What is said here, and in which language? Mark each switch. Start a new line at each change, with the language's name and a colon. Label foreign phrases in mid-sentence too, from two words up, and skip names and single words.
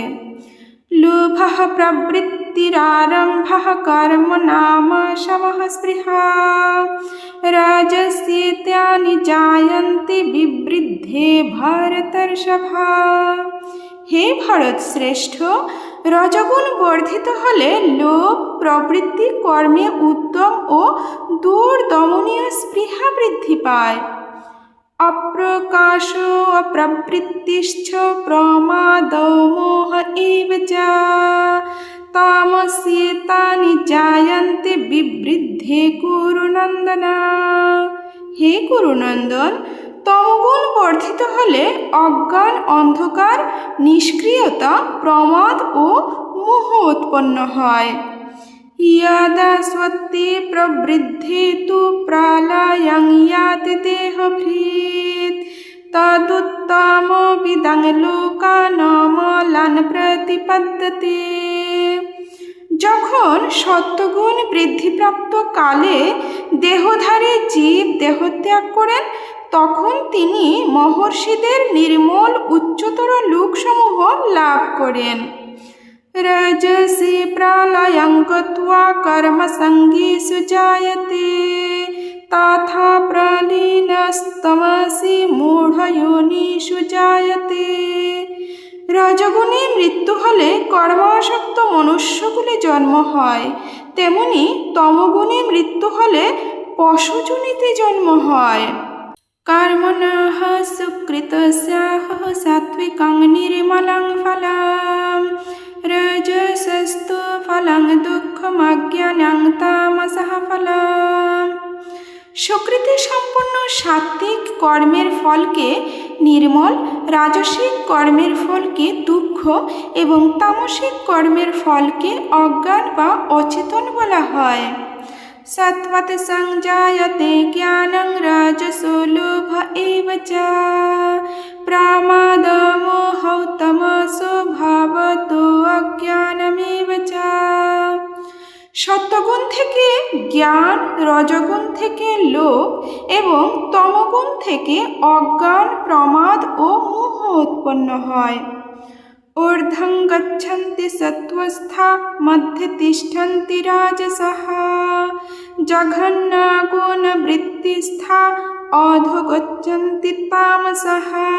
Sanskrit: লোভঃ প্রবৃত্তিরারম্ভঃ কর্ম নাম শমঃ স্পৃহা রাজস্যেতানি জায়ন্তে বিবৃদ্ধে ভরতর্ষভা।
Bangla: হে ভারত শ্রেষ্ঠ, রজগুণ বর্ধিত হলে লোভ প্রবৃত্তি, কর্মে উদ্যম ও দুর্দমনীয় স্পৃহা বৃদ্ধি পায়।
Sanskrit: অপ্রকাশ অপ্রবৃত্তিশ্চ প্রমাদো মোহ এব চ তামস্যেতানি জায়ন্তে বিবৃদ্ধে কুরুনন্দন।
Bangla: হে কুরুনন্দন, তমগুণ বর্ধিত হলে অজ্ঞান, অন্ধকার, নিষ্ক্রিয়তা, প্রমাদ ও মোহ উৎপন্ন হয়।
Sanskrit: यदा स्वत्ते प्रवृद्धे तु प्रलयं याति देहभृत् तदुत्तमविदं लोकानामलान् प्रतिपद्यते।
Bangla: যখন সত্ত্বগুণ বৃদ্ধিপ্রাপ্ত কালে দেহধারী জীব দেহত্যাগ করেন, তখন তিনি মহর্ষিদের নির্মল উচ্চতর লোকসমূহ লাভ করেন।
Sanskrit: रजसि प्रलयं गत्वा कर्मसङ्गेषु जायते तथा प्रलीनस्तमसि मूढयोनिषु जायते।
Bangla: রজগুণে মৃত্যু হলে কর্মাসক্ত মনুষ্যকুলে জন্ম হয়, তেমনি তমগুণে মৃত্যু হলে পশুজনিতে জন্ম হয়।
Sanskrit: কর্মণঃ সুকৃতস্যাহ সাত্ত্বিকং নির্মলং ফলম রজসস্তু ফলং দুঃখমজ্ঞানং তামসঃ ফলম।
Bangla: সুকৃতি সম্পন্ন সাত্ত্বিক কর্মের ফলকে নির্মল, রাজসিক কর্মের ফলকে দুঃখ এবং তামসিক কর্মের ফলকে অজ্ঞান বা অচেতন বলা হয়।
Sanskrit: সত্ত্বত সংজায়তে জ্ঞানং রাজসো লোভ এব চ প্রমাদ মোহৌ তমসো ভবতো অজ্ঞানমেব চ।
Bangla: সত্ত্বগুণ থেকে জ্ঞান, রজগুণ থেকে লোভ এবং তমগুণ থেকে অজ্ঞান, প্রমাদ ও মোহ উৎপন্ন হয়।
Sanskrit: ঊর্ধ্বং গচ্ছন্তি সত্ত্বস্থা মধ্যে তিষ্ঠন্তি রাজসঃ জঘন্যা গুণবৃত্তিস্থা অধো গচ্ছন্তি তামসঃ।